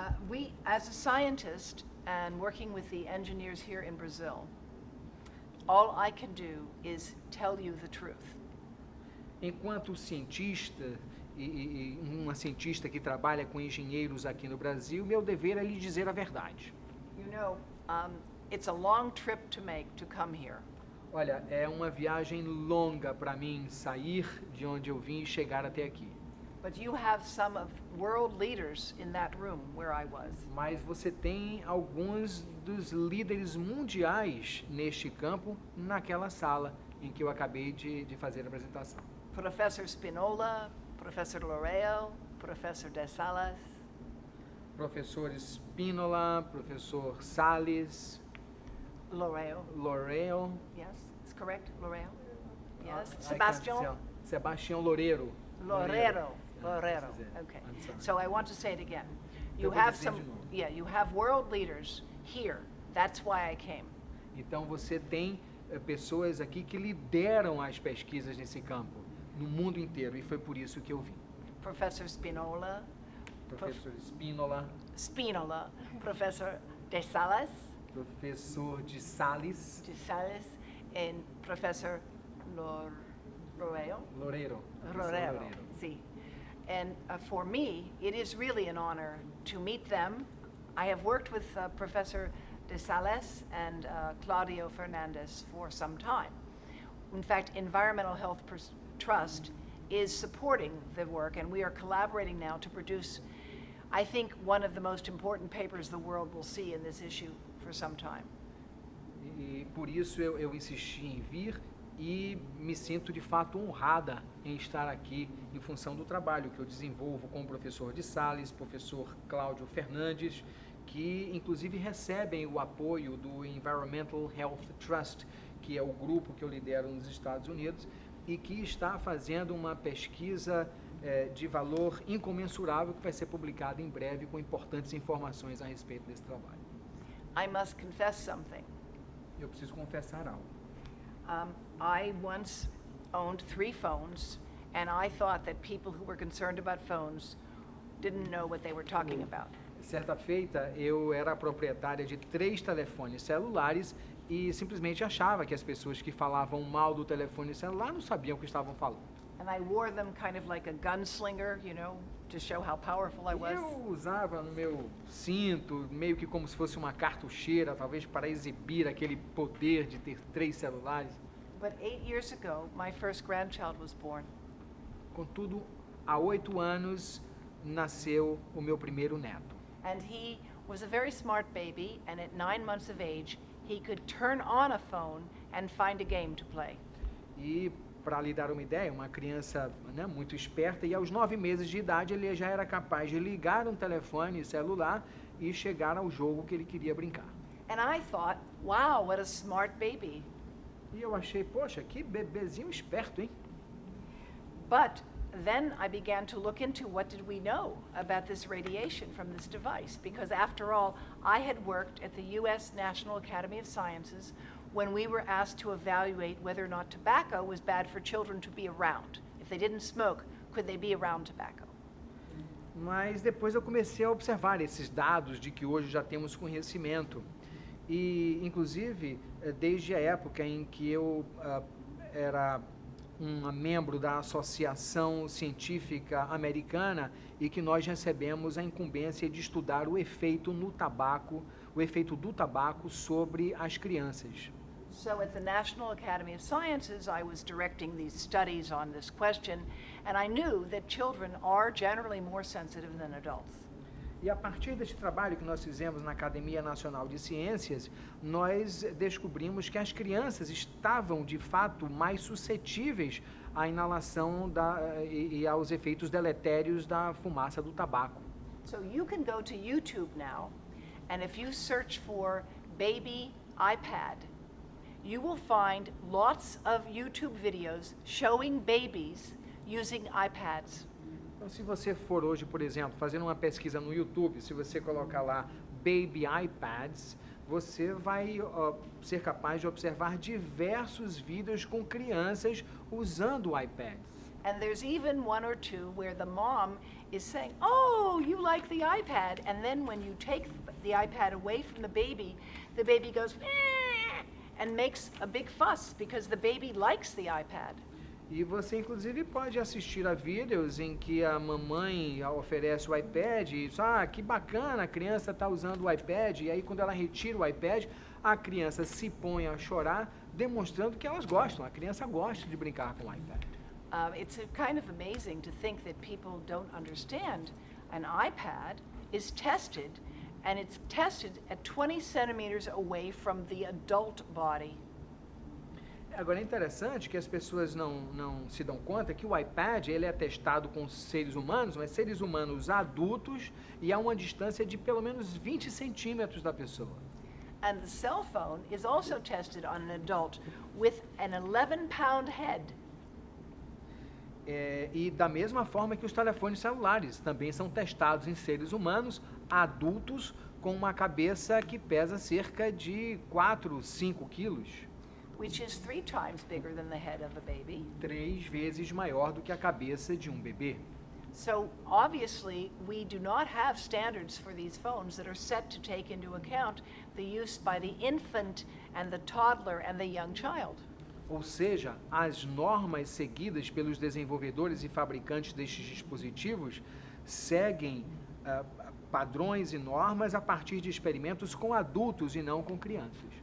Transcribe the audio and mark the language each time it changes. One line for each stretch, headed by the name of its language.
English: We, as a scientist and working with the engineers here in Brazil, all I can do is tell you the truth.
Portuguese: Enquanto cientista e uma cientista que trabalha com engenheiros aqui no Brasil, meu dever é lhe dizer a verdade.
English: You know, it's a long trip to make to come here.
Portuguese: Olha, é uma viagem longa para mim sair de onde eu vim e chegar até aqui.
English: But you have some of world leaders in that room where I was.
Portuguese: Mas você tem alguns dos líderes mundiais neste campo naquela sala em que eu acabei de fazer a apresentação.
English: Professor Spinola, Professor Loureiro, Professor De Salas,
Portuguese: Professor Spínola, professor Salles, Loureiro.
English: Yes, it's correct, Loureiro. Yes, I Sebastian. can't tell. Sebastião Loureiro. Loureiro. Loureiro. Okay. I'm sorry. So I want to say it again. You
Portuguese: Eu vou
English: have
Portuguese: dizer
English: some,
Portuguese: de novo.
English: you have world leaders here. That's why I came.
Portuguese: Então você tem pessoas aqui que lideram as pesquisas nesse campo, no mundo inteiro, e foi por isso que eu vim.
English: Professor Spinola,
Portuguese: Professor Spínola,
English: Professor De Salas,
Portuguese: professor de Salles,
English: and Professor Loureiro.
Portuguese: Loureiro.
English: See. And for me, it is really an honor to meet them. I have worked with Professor De Salas and Claudio Fernandez for some time. In fact, Environmental Health Trust is supporting the work, and we are collaborating now to produce, I think, one of the most important papers the world will see in this issue for some time.
Portuguese: E por isso eu insisti em vir e me sinto de fato honrada em estar aqui em função do trabalho que eu desenvolvo com o professor de Sales, professor Cláudio Fernandes, que inclusive recebem o apoio do Environmental Health Trust, que é o grupo que eu lidero nos Estados Unidos e que está fazendo uma pesquisa de valor incomensurável que vai ser publicada em breve com importantes informações a respeito desse trabalho.
English: I must confess something.
Portuguese: Eu preciso confessar algo.
English: I once owned 3 phones, and I thought that people who were concerned about phones didn't know what they were talking about.
Portuguese: Certa feita, eu era proprietária de 3 telefones celulares e simplesmente achava que as pessoas que falavam mal do telefone celular não sabiam o que estavam falando.
English: And I wore them kind of like a gunslinger, you know, to show how powerful I was.
Portuguese: Eu usava no meu cinto, meio que como se fosse uma cartucheira, talvez para exibir aquele poder de ter 3 celulares.
English: But 8 years ago, my first grandchild was born.
Portuguese: Contudo, há 8 anos nasceu o meu primeiro neto.
English: And he was a very smart baby, and at 9 months of age, he could turn on a phone and find a game to play.
Portuguese: E para lhe dar uma ideia, uma criança, né, muito esperta, e aos 9 meses de idade ele já era capaz de ligar um telefone celular e chegar ao jogo que ele queria brincar.
English: And I thought, wow, what a smart baby.
Portuguese: E eu achei, poxa, que bebezinho esperto, hein?
English: But then I began to look into what did we know about this radiation from this device, because after all, I had worked at the US National Academy of Sciences when we were asked to evaluate whether or not tobacco was bad for children to be around. If they didn't smoke, could they be around tobacco?
Portuguese: Mas depois eu comecei a observar esses dados de que hoje já temos conhecimento. E, inclusive, desde a época em que eu era um membro da Associação Científica Americana e que nós recebemos a incumbência de estudar o efeito no tabaco, o efeito do tabaco sobre as crianças.
English: So at the National Academy of Sciences, I was directing these studies on this question, and I knew that children are generally more sensitive than adults.
Portuguese: E a partir deste trabalho que nós fizemos na Academia Nacional de Ciências, nós descobrimos que as crianças estavam, de fato, mais suscetíveis à inalação e aos efeitos deletérios da fumaça do tabaco.
English: So you can go to YouTube now, and if you search for baby iPad, you will find lots of YouTube videos showing babies using iPads.
Portuguese: Então, se você for hoje, por exemplo, fazendo uma pesquisa no YouTube, se você colocar lá Baby iPads, você vai ser capaz de observar diversos vídeos com crianças usando iPads.
English: And there's even 1 or 2 where the mom is saying, "Oh, you like the iPad," and then when you take the iPad away from the baby goes and makes a big fuss because the baby likes the iPad.
Portuguese: E você, inclusive, pode assistir a vídeos em que a mamãe oferece o iPad e diz, que bacana, a criança está usando o iPad. E aí, quando ela retira o iPad, a criança se põe a chorar, demonstrando que elas gostam. A criança gosta de brincar com o iPad.
English: It's kind of amazing to think that people don't understand. An iPad is tested, and it's tested at 20 centimeters away from the adult body.
Portuguese: Agora, é interessante que as pessoas não se dão conta que o iPad ele é testado com seres humanos, mas seres humanos adultos e a uma distância de pelo menos 20 centímetros da pessoa.
English: And the cell phone is also tested on an adult with an 11-pound head.
Portuguese: E da mesma forma que os telefones celulares também são testados em seres humanos adultos com uma cabeça que pesa cerca de 4, 5 quilos.
English: Which is 3 times bigger than the head of a baby.
Portuguese: 3 vezes maior do que a cabeça de um bebê.
English: So obviously we do not have standards for these phones that are set to take into account the use by the infant and the toddler and the young child.
Portuguese: Ou seja, as normas seguidas pelos desenvolvedores e fabricantes destes dispositivos seguem padrões e normas a partir de experimentos com adultos e não com crianças.